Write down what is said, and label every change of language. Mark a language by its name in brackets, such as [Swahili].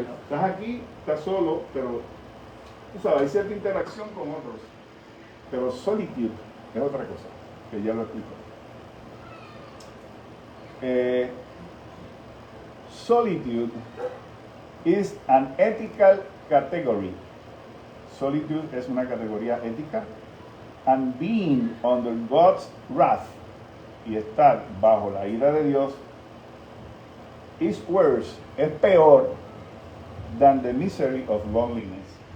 [Spanish] Estás aquí, estás solo, pero tú sabes, hay cierta interacción con otros. Pero solitude es otra cosa, que ya lo explico. [English] Solitude is an ethical category. [Spanish] Solitude es una categoría ética. [English] And being under God's wrath, [Spanish] y estar bajo la ira de Dios, [English] is worse, [Spanish] es peor [English] than the misery of loneliness.